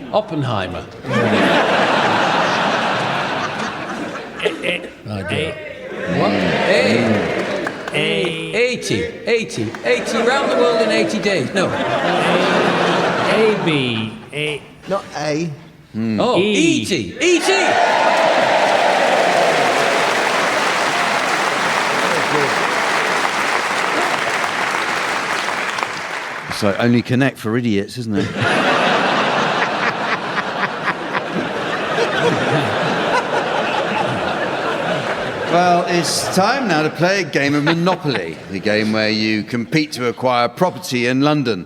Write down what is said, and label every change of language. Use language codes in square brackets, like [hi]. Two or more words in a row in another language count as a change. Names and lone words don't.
[en] Oppenheimer. What? 80 round the world in 80 days. No. A-B... A... Not A. Oh, E. E.T. E.T. It's like only connect for idiots, isn't it? Well, it's time now to play a game of Monopoly, the game where you compete to acquire property in London.